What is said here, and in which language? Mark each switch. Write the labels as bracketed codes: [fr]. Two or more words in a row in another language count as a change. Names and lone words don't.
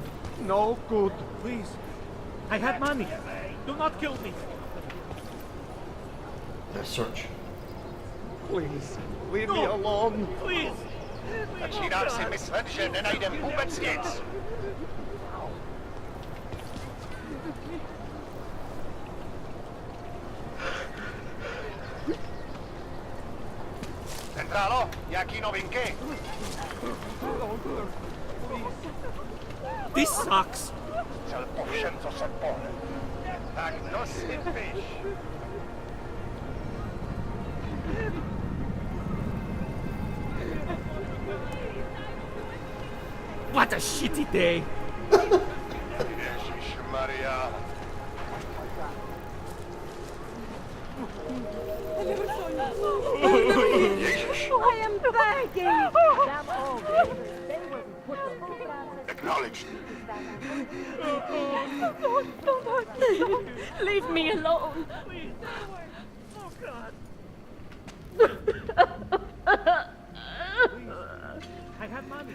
[en] No good. Please. I had money. Do not kill me. Search. Please. Leave me alone. Please. [cs] Začíná si myslet, že nenajdem vůbec nic. Centrálo, jaký novinky? [en] This sucks. [cs] Cel po všem, co se pohne. Tak kdo si piš? [en] What a shitty day. [cs] Ježišmarja. Ježiš. [en] I am begging! Acknowledged. Don't hurt me! Leave me alone! Oh, God. I have money.